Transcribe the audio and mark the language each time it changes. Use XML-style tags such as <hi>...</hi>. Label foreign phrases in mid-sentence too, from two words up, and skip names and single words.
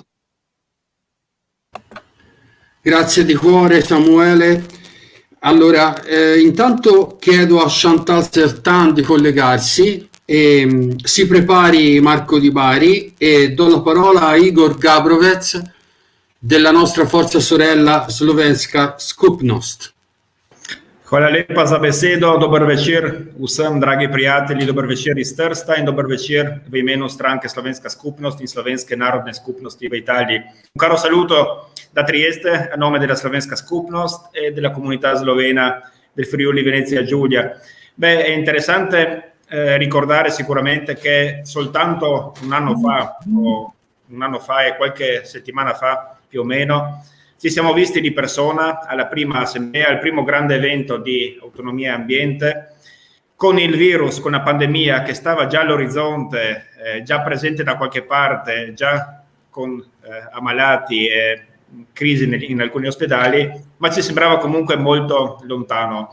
<it>Grazie di cuore Samuele. Allora, intanto chiedo a Chantal Sertan di collegarsi, e si prepari Marco Di Bari, e do la parola a Igor Gabrovec della nostra forza sorella slovenska Skupnost.</it> <sl>Hvala lepa za besedo, dober večer vsem, dragi prijatelji, dober večer iz Trsta in dober večer v imenu stranke Slovenska skupnost in Slovenske narodne skupnosti v Italiji.</sl> <it>Un caro saluto da Trieste a nome della Slovenska skupnost e della comunità slovena del Friuli Venezia Giulia. Beh, è interessante ricordare sicuramente che soltanto un anno fa e qualche settimana fa più o meno ci siamo visti di persona alla prima assemblea, al primo grande evento di autonomia e ambiente, con il virus, con la pandemia che stava già all'orizzonte, già presente da qualche parte, già con ammalati e crisi in alcuni ospedali, ma ci sembrava comunque molto lontano.</it>